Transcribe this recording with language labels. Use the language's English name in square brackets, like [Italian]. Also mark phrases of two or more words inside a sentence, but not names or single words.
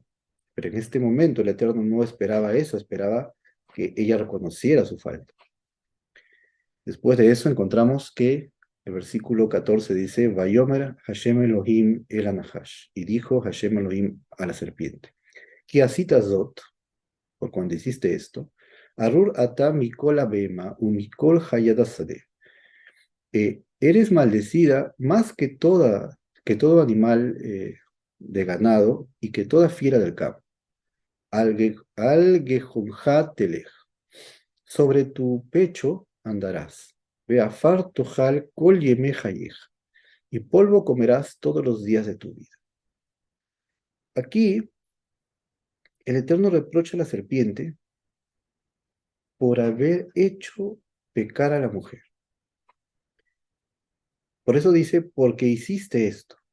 [Spanish] Pero en este momento el Eterno no esperaba eso, esperaba que ella reconociera su falta. Después de eso encontramos que el versículo 14 dice, [Hebrew] ויאמר השם אלהים אל הנחש, [Spanish] y dijo Hashem Elohim a la serpiente, [Hebrew] כי זאת, [Spanish] por cuando hiciste esto, [Hebrew] ארור אתה מכל הבהמה ומכל חית השדה, [Spanish] eres maldecida más que todo animal de ganado y que toda fiera del campo. [Hebrew] על גחנך תלך, [Spanish] sobre tu pecho andarás. [Hebrew] בעפר תאכל כל ימי חייך, [Spanish] y polvo comerás todos los días de tu vida. Aquí el Eterno reprocha a la serpiente por haber hecho pecar a la mujer. Por eso dice, porque hiciste esto.